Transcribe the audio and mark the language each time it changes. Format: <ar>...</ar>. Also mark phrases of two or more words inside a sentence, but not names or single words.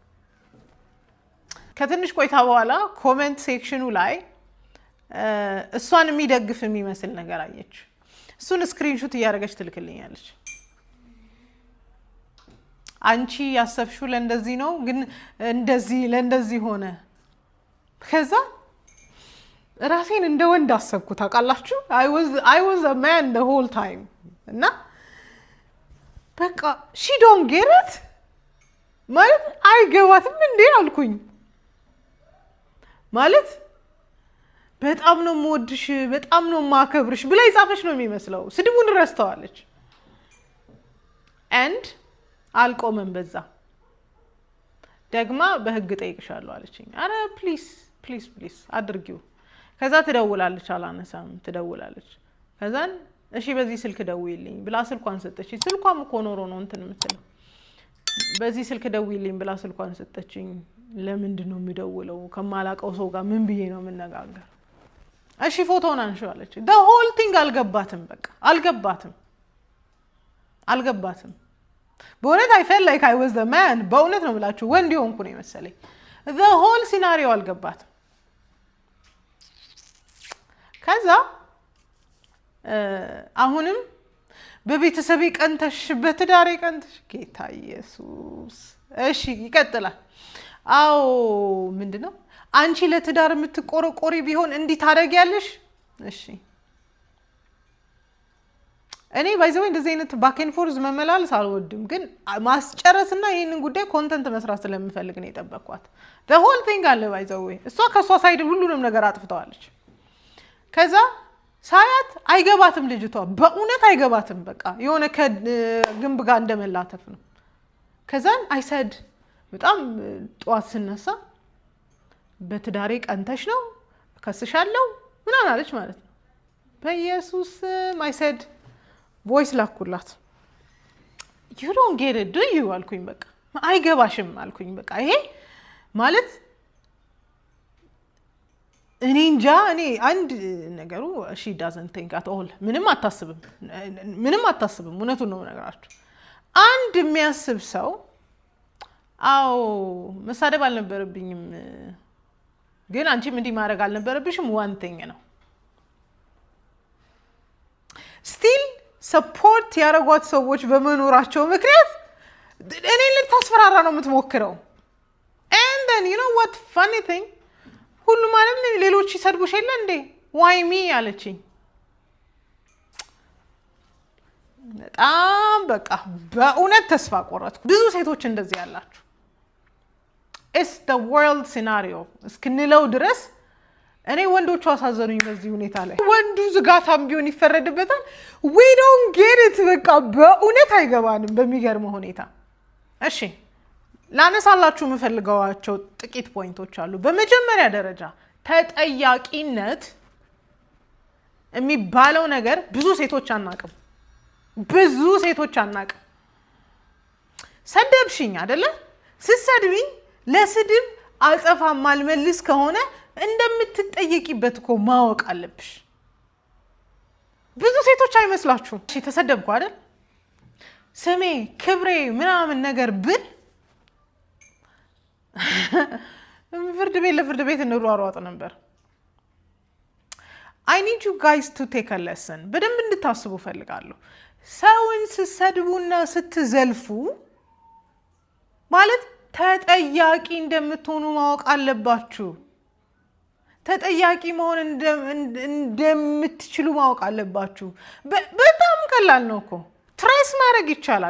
<am>ከትንሽ ቆይታ በኋላ ኮሜንት ሴክሽኑ ላይ እሷን የሚደግፍ የሚመስል ነገር አየች። እሱን ስክሪንሾት እያደረገች ትልክልኛለች። አንቺ ያሰብሽው ለእንደዚህ ነው ግን ለእንደዚህ ሆነ። ከዛ ራሴን እንደ ወንድ አሰብኩት። ታውቃላችሁ</am> <en>I was a man the whole time</en> <am>እና በቃ</am> <en>she don't get it</en> <am>ማለት አይገባትም እንዴ አልኩኝ። ማለት በጣም ነው የምወድሽ በጣም ነው የማከብርሽ ብላ ይጻፈሽ ነው የሚመስለው። ስድቡን ረስተዋለች። and አልቆመም በዛ ደግማ በህግ ጠይቅሻለሁ አለችኝ። አረ ፕሊዝ አድርጊው። ከዛ ትደውላለች፣ አላነሳም ትደውላለች። ከዛን እሺ በዚህ ስልክ ደውይልኝ ብላ ስልኳን ሰጠችኝ። ስልኳም እኮ ኖሮ ነው እንትን የምትለው። በዚህ ስልክ ደውይልኝ ብላ ስልኳን ሰጠችኝ። ለምንድን ነው የሚደውለው? ከማላቀው ሰው ጋር ምን ብዬ ነው የምነጋገር? እሺ ፎቶውን አንሺው አለች።</am> <en>the whole thing</en> <am>አልገባትም። በቃ አልገባትም። በእውነት</am> <en>I felt like I was the man።</en> <am>በእውነት ነው ብላችሁ ወንድ ሆንኩ ነው የመሰለኝ።</am> <en>the whole scenario</en> <am>አልገባትም። ከዛ አሁንም በቤተሰቤ ቀንተሽ በትዳሬ ቀንተሽ ጌታ ኢየሱስ። እሺ ይቀጥላል። አዎ ምንድነው አንቺ ለትዳር የምትቆረቆሪ ቢሆን እንዲህ ታደርጊያለሽ? እሺ እኔ ባይዘው እንደዚህ አይነት</am> <en>back and forth</en> <am>መመላለስ አልወድም፣ ግን ማስጨረስና ይሄንን ጉዳይ ኮንተንት መስራት ስለምፈልግ ነው የጠበቅኳት።</am> <en>the whole thing</en> <am>አለ ባይዘው እሷ ከሷ ሳይድ ሁሉንም ነገር አጥፍተዋለች። ከዛ ሳያት አይገባትም ልጅቷ፣ በእውነት አይገባትም። በቃ የሆነ ከግንብ ጋር እንደመላተፍ ነው። ከዛን አይሰድ በጣም ጧት ስነሳ በትዳሬ ቀንተሽ ነው ከስሻለው ምናምን አለች ማለት ነው። በኢየሱስ አይሰድ ቮይስ ላኩላት።</am> <en>you don't get it do you</en> <am>አልኩኝ። በቃ አይገባሽም አልኩኝ። በቃ ይሄ ማለት እኔ እንጃ። እኔ አንድ ነገሩ</am> <en>she doesn't think at all</en> <am>ምንም አታስብም። እውነቱን ነው ነገራችሁ። አንድ የሚያስብ ሰው አዎ መሳደብ አልነበረብኝም፣ ግን አንቺም እንዲህ ማድረግ አልነበረብሽም</am> <en>one thing</en> <am>ነው። still ሰፖርት ያደረጓት ሰዎች በመኖራቸው ምክንያት እኔ ልታስፈራራ ነው የምትሞክረው።</am> <en>and then you know what funny thing</en> <am>ሁሉ ማለት ሌሎች ይሰድቡሽ የለ እንዴ</am> <en>why me</en> <am>አለችኝ። በጣም በቃ በእውነት ተስፋ ቆረጥኩ። ብዙ ሴቶች እንደዚህ ያላችሁ</am> <en>it's the world</en> <am>scenario እስክንለው ድረስ እኔ ወንዶቹ አሳዘኑኝ በዚህ ሁኔታ ላይ። ወንዱ ዝጋታም ቢሆን ይፈረድበታል።</am> <en>we don't get it</en> <am>በቃ በእውነት አይገባንም በሚገርም ሁኔታ። እሺ ላነሳላችሁ የምፈልገዋቸው ጥቂት ፖይንቶች አሉ። በመጀመሪያ ደረጃ ተጠያቂነት የሚባለው ነገር ብዙ ሴቶች አናቅም። ሰደብሽኝ አይደለ? ስትሰድብኝ ለስድብ አጸፋ ማልመልስ ከሆነ እንደምትጠየቂበት እኮ ማወቅ አለብሽ። ብዙ ሴቶች አይመስላችሁም? እሺ ተሰደብኩ አይደል? ስሜ ክብሬ ምናምን ነገር ብል ለፍርድ ቤት እንሯሯጥ ነበር።</am> <en>I need you guys to take a lesson</en> <am>በደንብ እንድታስቡ ፈልጋለሁ። ሰውን ስትሰድቡና ስትዘልፉ ማለት ተጠያቂ እንደምትሆኑ ማወቅ አለባችሁ። ተጠያቂ መሆን እንደምትችሉ ማወቅ አለባችሁ። በጣም ቀላል ነው እኮ ትሬስ ማድረግ ይቻላል።</am>